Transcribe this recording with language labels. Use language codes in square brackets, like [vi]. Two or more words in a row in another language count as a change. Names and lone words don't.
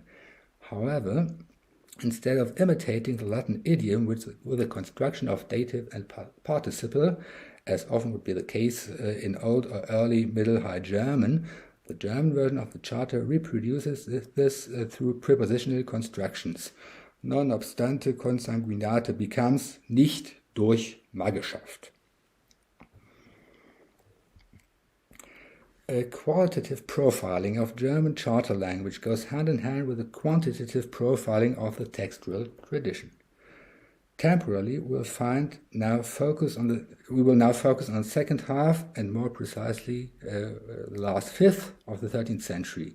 [en] However, instead of imitating the Latin idiom with a construction of dative and participle, as often would be the case in Old or Early Middle High German, the German version of the Charter reproduces this through prepositional constructions. [la] Non obstante consanguinate [en] becomes [gmh] nicht durch Magenschaft. [en] A qualitative profiling of German charter language goes hand in hand with a quantitative profiling of the textual tradition. Temporally, we will now focus on the second half and more precisely the last fifth of the 13th century.